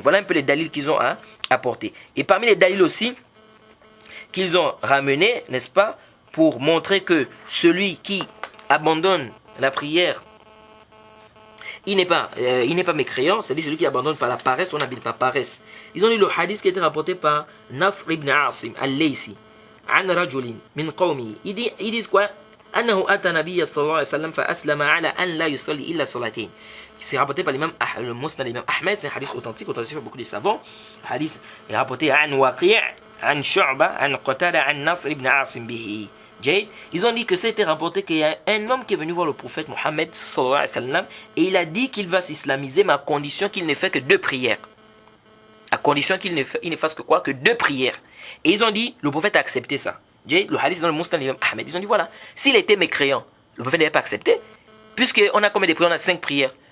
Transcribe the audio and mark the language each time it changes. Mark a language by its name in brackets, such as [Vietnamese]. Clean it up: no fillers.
[French] Voilà un peu les dalils qu'ils ont apportés. Et parmi les dalils aussi qu'ils ont ramenés, n'est-ce pas, pour montrer que celui qui abandonne la prière il n'est pas mécréant, c'est-à-dire celui qui abandonne par la paresse, on n'habite pas paresse. Ils ont lu le hadith qui a été rapporté par Nasr ibn Asim al-Laythi, [Arabic] an rajulin min qawmi. [French] Ils disent quoi? [Arabic] أنه أتى النبي صلى الله عليه وسلم فأسلم على أن لا يصلي إلا صلاتين. [French] C'est rapporté par l'imam le Musnad l'imam Ahmed, c'est un hadith authentique par beaucoup de savants. Le hadith est rapporté [Arabic] عن وقيع عن شعبة عن قتادة عن نصر ibn عاصم به. [French] Ils ont dit que c'était rapporté qu'il y a un homme qui est venu voir le prophète Mohammed sallallahu alayhi wa sallam et il a dit qu'il va s'islamiser mais à condition qu'il ne fait que 2 prières. À condition qu'il ne fasse que quoi? Que 2 prières. Et ils ont dit, le prophète a accepté ça. Le hadith dans le Musnad l'imam Ahmed. Ils ont dit voilà, s'il était mécréant, le prophète n'avait pas accepté, puisqu'on a combien de prières? On a 5 prières.